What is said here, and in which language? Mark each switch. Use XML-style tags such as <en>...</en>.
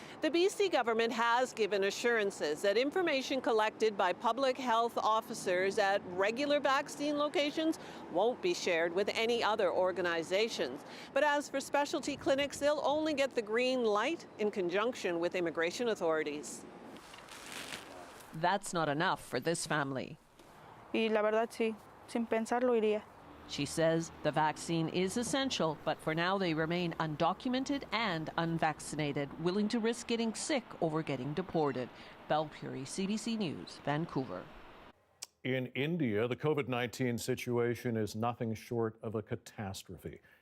<en>The BC government has given assurances that information collected by public health officers at regular vaccine locations won't be shared with any other organizations. But as for specialty clinics, they'll only get the green light in conjunction with immigration authorities. That's not enough for this family.</en> <es>Y la verdad sí, sin pensarlo iría.</es> <en>She says the vaccine is essential, but for now they remain undocumented and unvaccinated, willing to risk getting sick over getting deported. Belpuri, CBC News, Vancouver. In India, the COVID-19 situation is nothing short of a catastrophe.</en>